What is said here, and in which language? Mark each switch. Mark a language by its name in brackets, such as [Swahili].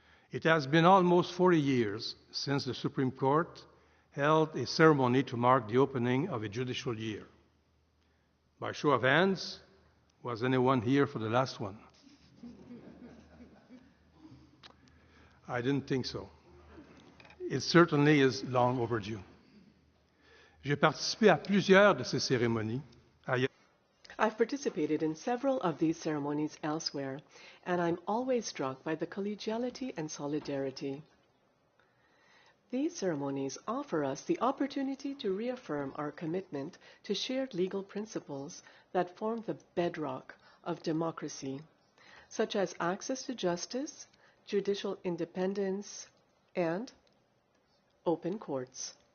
[English] It has been almost 40 years since the Supreme Court held a ceremony to mark the opening of a judicial year. By show of hands, was anyone here for the last one? I didn't think so. It certainly is long overdue. [French] J'ai participé à plusieurs de ces cérémonies. [English] I've participated in several of these ceremonies elsewhere, and I'm always struck by the collegiality and solidarity. These ceremonies offer us the opportunity to reaffirm our commitment to shared legal principles that form the bedrock of democracy, such as access to justice, judicial independence, and open courts.